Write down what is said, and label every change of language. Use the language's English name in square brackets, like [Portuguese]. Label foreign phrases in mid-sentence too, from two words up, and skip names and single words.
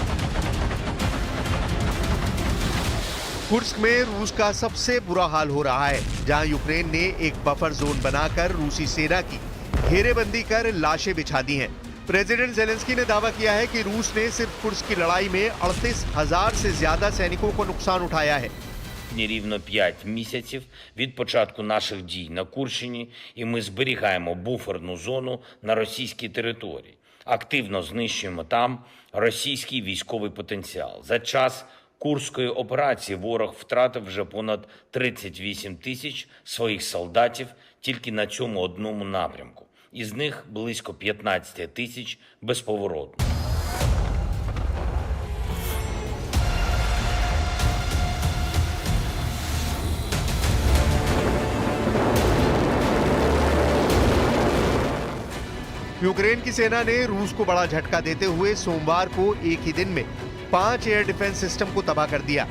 [Hindi] कुर्स्क में रूस का सबसे बुरा हाल हो रहा है, जहां यूक्रेन ने एक [English] buffer zone [Hindi] बनाकर रूसी सेना की घेरेबंदी कर लाशें बिछा दी हैं। प्रेसिडेंट जेलेंस्की ने दावा किया है कि रूस ने सिर्फ कुर्स्क की लड़ाई में 38,000 से ज्यादा सैनिकों को नुकसान उठाया है। [Ukrainian] Рівно 5 місяців від початку наших дій на Курщині, і ми зберігаємо буферну зону на російській території. Активно знищуємо там російський військовий потенціал. За час Курської операції ворог втратив вже понад 38 тисяч своїх солдатів тільки на цьому одному напрямку. Із них близько 15 тисяч безповоротно. [Hindi] यूक्रेन की सेना ने रूस को बड़ा झटका देते हुए सोमवार को एक ही दिन में 5 [English] air defense system [Hindi] को तबाह कर दिया।